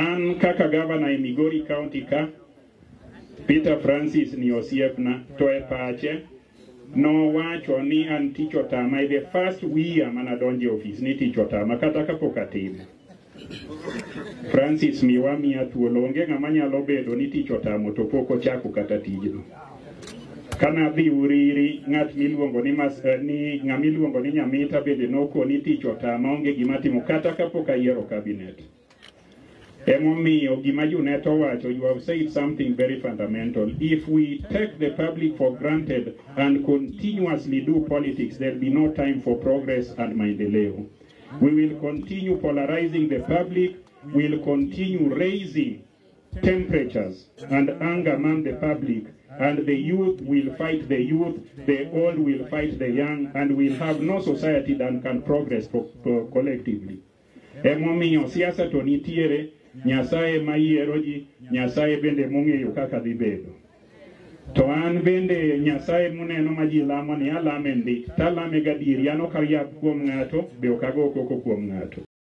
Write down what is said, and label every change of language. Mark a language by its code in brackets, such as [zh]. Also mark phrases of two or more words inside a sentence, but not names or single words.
[luo] An kaka [en] governor in Migori County [luo] ka, Peter Francis ni osiepna, to e pache, no wacho ni an tich otama, [en] the first year [luo] manadonje office ni tich otama, kata kapok atimo. Francis miwa miya thuolo, onge ng'ama nyalo bedo ni tich otamo to pok ochako kata tijno. Kana dhi Uriri, ng'at miluongo ni ng'amiluongo ni Nyamita bende nokoni tich otama, onge gima timo kata kapok ayiero cabinet. Emomiyo gima Junet owacho, [en] you have said something very fundamental. If we take the public for granted and continuously do politics, there will be no time for progress and maendeleo. We will continue polarizing the public, we will continue raising temperatures and anger among the public, and the youth will fight the youth, the old will fight the young, and we'll have no society that can progress collectively. [luo] Emomiyo siasa to nitiere, Nyasaye mayiero ji, Nyasaye bende mong'eyo kaka dhi bedo. To an bende Nyasaye muneno ma ji lamo ni alame ndi, talame gadieri, an ok ariab kuom ng'ato, be ok ago koko kuom ng'ato.